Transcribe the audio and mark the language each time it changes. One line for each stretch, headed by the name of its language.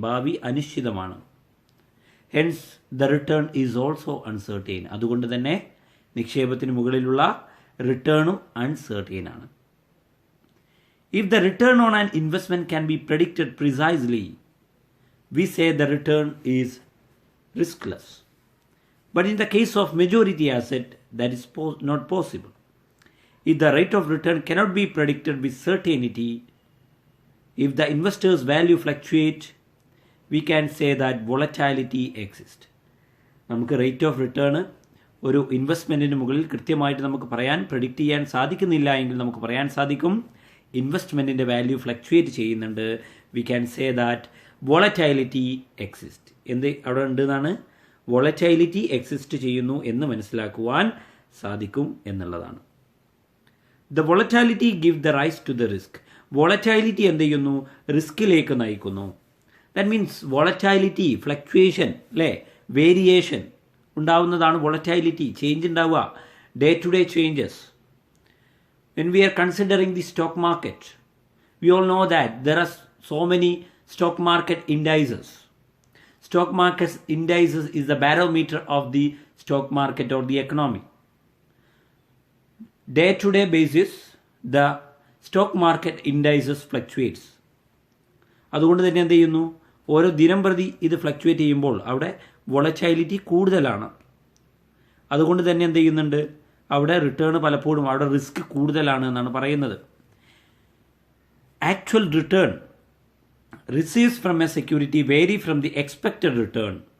Malayalam: ഭാവി അനിശ്ചിതമാണ്.
English: Hence the return is also uncertain.
Malayalam: അതുകൊണ്ട് തന്നെ നിക്ഷേപത്തിന് മുകളിലുള്ള റിട്ടേണും അൺസർട്ടൈൻ ആണ്.
English: If the return on an investment can be predicted precisely, we say the return is riskless. But in the case of majority asset, that is not possible. If the rate of return cannot be predicted with certainty, if the investor's value fluctuate, we can say that volatility exists.
Malayalam: നമുക്ക് rate of return ഒരു ഇൻവെസ്റ്റ്മെൻറ്റിന് മുകളിൽ കൃത്യമായിട്ട് നമുക്ക് predict ചെയ്യാൻ സാധിക്കുന്നില്ല എങ്കിൽ നമുക്ക് പറയാൻ സാധിക്കും ഇൻവെസ്റ്റ്മെൻറ്റിൻ്റെ വാല്യൂ ഫ്ലക്ച്വേറ്റ് ചെയ്യുന്നുണ്ട്.
English: We can say that volatility exist.
Malayalam: എന്ത് അവിടെ ഉണ്ട് എന്നാണ്? വോളറ്റൈലിറ്റി എക്സിസ്റ്റ് ചെയ്യുന്നു എന്ന് മനസ്സിലാക്കുവാൻ സാധിക്കും എന്നുള്ളതാണ്.
English: The volatility give the rise to the risk.
Malayalam: Volatility എന്ത് ചെയ്യുന്നു? റിസ്കിലേക്ക് നയിക്കുന്നു.
English: that means
Malayalam: വോളറ്റൈലിറ്റി, ഫ്ലക്ച്വേഷൻ, അല്ലേ, വേരിയേഷൻ ഉണ്ടാവുന്നതാണ് വോളറ്റൈലിറ്റി. ചേഞ്ച് ഉണ്ടാവുക,
English: Day to day changes. when we are considering the stock market, we all know that there are so many stock market indices. Stock market indices is the barometer of the stock market or the economy. Day to day basis, the stock market indices fluctuates.
Malayalam: അതുകൊണ്ട് തന്നെ എന്ത് ചെയ്യുന്നു, ഓരോ ദിനം പ്രതി ഇത് fluctuate ചെയ്യുമ്പോൾ അവിടെ വോളറ്റൈലിറ്റി കൂടുതലാണ്. അതുകൊണ്ട് തന്നെ എന്ത് ചെയ്യുന്നുണ്ട്, അവിടെ റിട്ടേൺ പലപ്പോഴും അവിടെ റിസ്ക് കൂടുതലാണ് എന്നാണ് പറയുന്നത്.
English: Actual return receives from a security vary from the expected return.